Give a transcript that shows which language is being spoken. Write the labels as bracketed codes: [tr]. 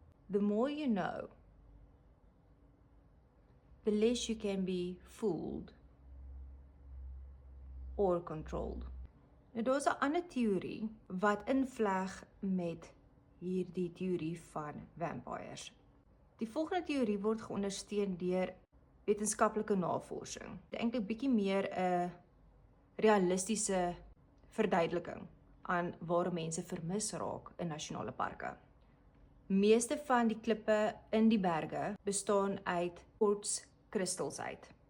[en] The more you know, the less you can be fooled or controlled. [af] Nou daar's 'n ander teorie wat invleg met hierdie teorie van vampires. Die volgende teorie word geondersteun deur wetenskaplike navorsing. Dit is eintlik bietjie meer 'n realistiese verduideliking aan waar mense vermis raak in nasionale parke. Meeste van die klippe in die berge bestaan uit kwartskristals uit.